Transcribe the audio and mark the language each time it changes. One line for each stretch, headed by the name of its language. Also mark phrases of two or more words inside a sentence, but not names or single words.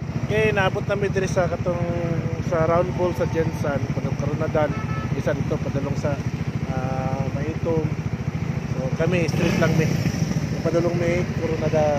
Cebuano: Okay, naabot namin diri sa katong sa round ball sa Jensen, padung Coronadal, isa dito padulong sa Maitom. So kami street lang mi. Padulong mi Coronadal.